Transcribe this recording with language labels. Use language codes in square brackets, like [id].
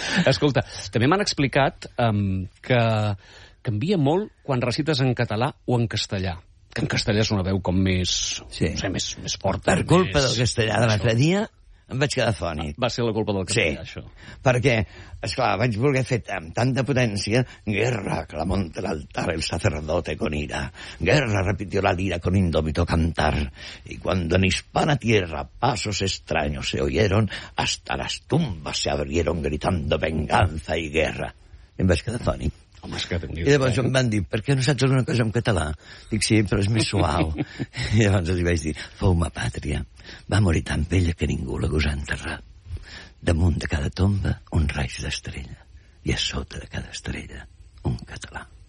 [ca] Escolta, també m'han explicat que canvia molt quan recites en català o en castellà. Que en castellà és una veu com més... no sé, més forta. Per més... culpa del castellà de l'altre dia em vaig quedar fònic. Va ser la culpa del castellà, això. Perquè, esclar, vaig voler fer amb tanta potència [es] guerra que la monta l'altar el sacerdote con ira. Guerra repitió la lira con indómito cantar. Y cuando en hispana tierra pasos extraños se oyeron, hasta las tumbas se abrieron gritando venganza y guerra. [ca] Em vaig quedar fònic. Home, és que teniu... I llavors em van dir, per què no saps alguna cosa en català? Dic, sí, però és més suau. I llavors els vaig dir, fou ma pàtria. Va morir tan vella que ningú la gosa enterrar. Damunt de cada tomba, un raig d'estrella. I a sota de cada estrella, un català.